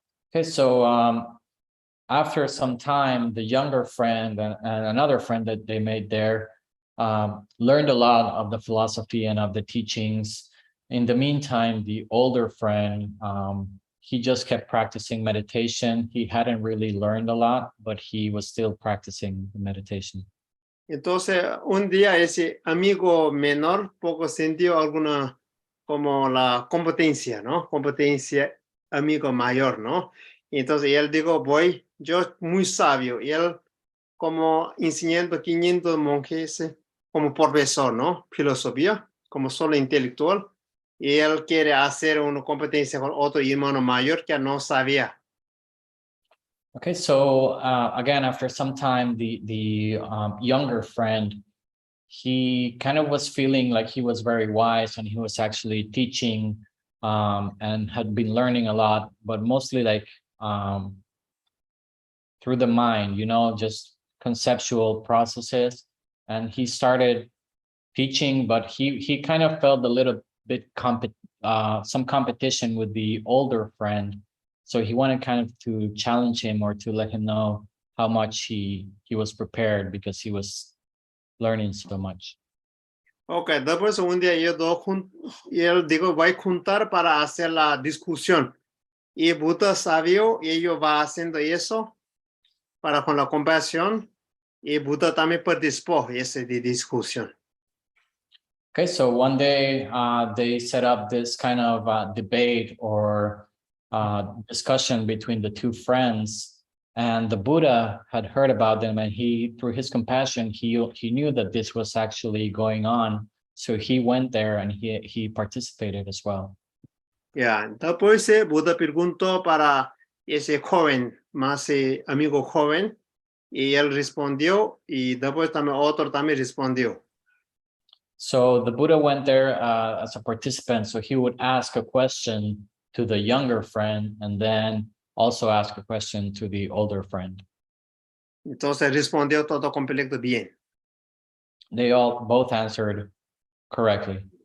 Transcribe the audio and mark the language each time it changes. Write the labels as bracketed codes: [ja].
[en] Okay, so after some time, the younger friend and another friend that they made there learned a lot of the philosophy and of the teachings. In the meantime, the older friend, he just kept practicing meditation. He hadn't really learned a lot, but he was still practicing the meditation. [es] Entonces, un día ese amigo menor poco sintió alguna como la competencia, ¿no? Competencia amigo mayor, ¿no? Entonces él dijo, yo muy sabio, y él como enseñando 500 monjes como profesor, ¿no? Filosofía, como solo intelectual, y él quiere hacer una competencia con otro hermano mayor que no sabía. [en] Okay, so again, after some time, the younger friend, he kind of was feeling like he was very wise and he was actually teaching and had been learning a lot, but mostly like through the mind, just conceptual processes. And he started teaching, but he kind of felt a little bit some competition with the older friend. So he wanted kind of to challenge him or to let him know how much he was prepared because he was learning so much. [es] Ok, después un día ellos dos y él dijo, voy a juntar para hacer la discusión. Y Buda sabio, y ellos va haciendo eso para con la compasión. Y Buda también participó en esa discusión. [en] Okay, so one day they set up this kind of debate or discussion between the two friends, and the Buddha had heard about them, and he, through his compassion, he knew that this was actually going on, so he went there and he participated as well. Yeah. [es] Después Buda preguntó para ese joven, más amigo joven, y él respondió, y después también otro también respondió. [en] So the Buddha went there as a participant, so he would ask a question to the younger friend and then also ask a question to the older friend. [es] Entonces respondió todo completo bien. [en] They both answered correctly.